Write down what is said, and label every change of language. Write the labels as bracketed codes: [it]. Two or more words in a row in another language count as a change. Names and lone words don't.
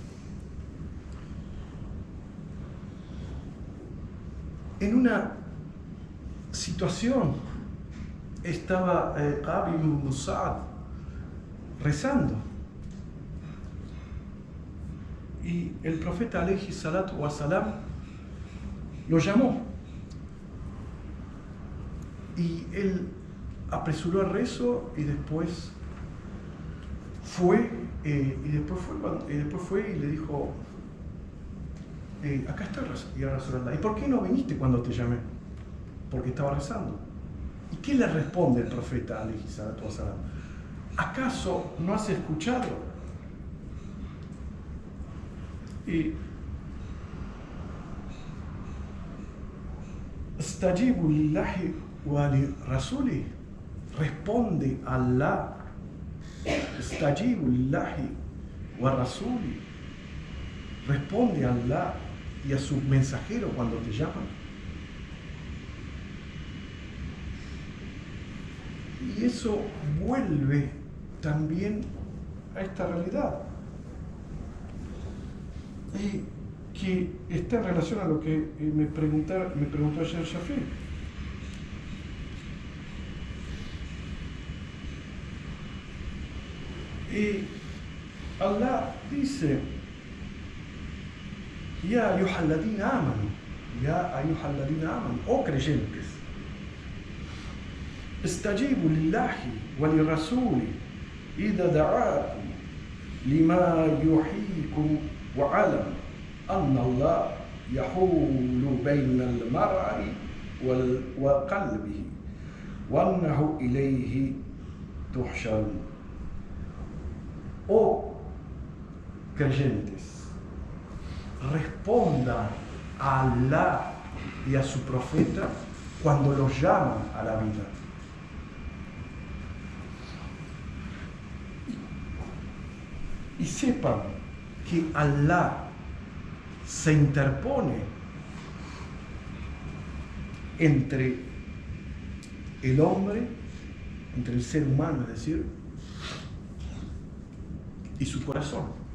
[es] En una situación estaba Qabi ibn Sa'd rezando y el profeta [ar] عليه الصلاة والسلام [es] lo llamó y él apresuró el rezo y después fue y le dijo: acá está [ar] يا رسول الله, [es] ¿y por qué no viniste cuando te llamé? Porque estaba rezando. ¿Y qué le responde el profeta [ar] عليه الصلاة والسلام? [es] ¿Acaso no has escuchado? Y [ar] استجيبوا لله وللرسول, [es] responde a Allah. [ar] استجيبوا لله والرسول, [es] responde a Allah y a su mensajero cuando te llaman. Y eso vuelve también a esta realidad, que está en relación a lo que me preguntó ayer Shafi. Y Allah dice: [ar] يا أيها الذين آمنوا, [es] oh creyentes, [ar] استجيبوا لله وللرسول إذا دعاكم لما يحييكم واعلموا أن الله يحول بين المرء وقلبه وأنه إليه تحشرون. [es] Oh creyentes, respondan a Allah y a su profeta cuando los llaman a la vida. Y sepan que Allah se interpone entre el hombre, entre el ser humano, es decir, y su corazón.